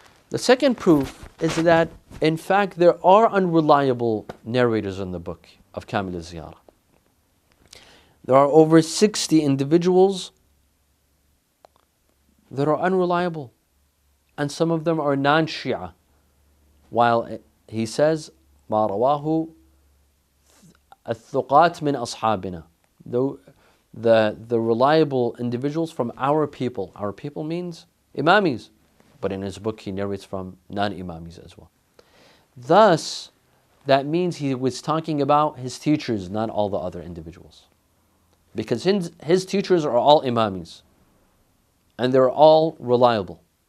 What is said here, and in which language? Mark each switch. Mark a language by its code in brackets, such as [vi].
[en] The second proof is that, in fact, there are unreliable narrators in the book of Kamil al-Ziyarat. There are over 60 individuals that are unreliable. And some of them are non-Shia. While he says, [ar] مَا رَوَاهُ الثُّقَاتِ مِنْ أَصْحَابِنَا. [en] The reliable individuals from our people. Our people means imamis. But in his book he narrates from non-imamis as well. Thus, that means he was talking about his teachers, not all the other individuals. Because his teachers are all imamis. And they're all reliable.